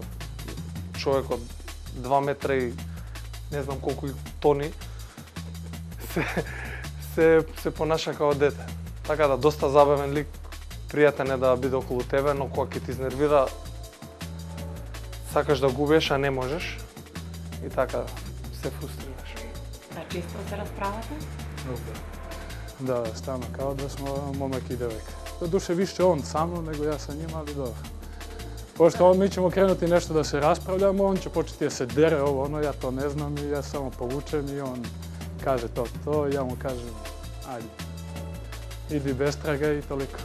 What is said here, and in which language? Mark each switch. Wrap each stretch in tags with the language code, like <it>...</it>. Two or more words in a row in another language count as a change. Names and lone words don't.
<mk>Човек од 2 метра и не знам колку тони се понаша како дете. Така да, доста забавен лик, пријатен е да биде околу тебе, но кога ќе ти изнервира, сакаш да губеш, а не можеш. И така се фрустрираш. А често се расправате?</mk> <sr>Da, stalno, kao da smo momak i devojka. Doduše više on sa mnom nego ja sa njim, ali dobro. Pošto mi ćemo krenuti nešto da se raspravljamo, on će početi da se dere ovo, ono, ja to ne znam i ja samo povučem i on kaže to, ja mu kažem, ajde, idi bez traga i toliko.</sr>